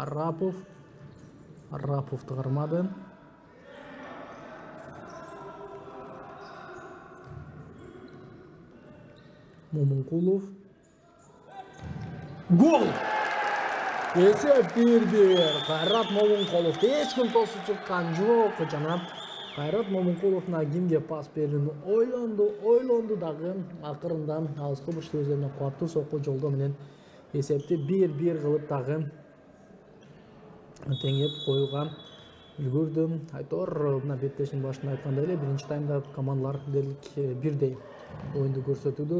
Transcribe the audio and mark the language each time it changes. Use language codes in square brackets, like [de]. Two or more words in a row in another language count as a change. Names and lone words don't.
[kk] Арраповты қармады. Момунқұлов. Гол! Есеп 1-1. Қайрат Момунқұлов. Ешкім тосып шыққан жоқ. [ky] Жана Кайрат Момункулов кимге пас берүүнү ойлонду дагы акырында алыскы бурчтуу өзүнө кубаттуу сокку жолдоо менен эсепти 1-1 кылып дагы теңеп коюуга үлгүрдү. Айтор мына беттештин башында айткандай эле биринчи таймда командалар дерлик бирдей оюнду көрсөтүүдө.